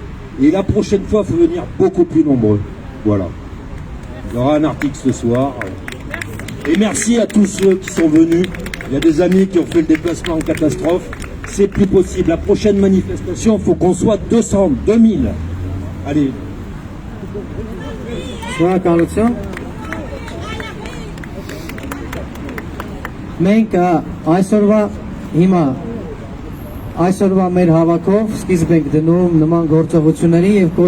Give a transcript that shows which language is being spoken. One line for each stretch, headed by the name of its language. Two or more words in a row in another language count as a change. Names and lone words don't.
French: Et la prochaine fois, il faut venir beaucoup plus nombreux. Voilà. Il y aura un article ce soir. Et merci à tous ceux qui sont venus. Il y a des amis qui ont fait le déplacement en catastrophe. C'est plus possible. La prochaine manifestation, il faut qu'on soit 200, 2000. Allez.
Armenian: Շնորհակալություն։ Մենք այսօրվա մեր հավաքով սկիզբ ենք դնում նման գործողությունների եւ կոչ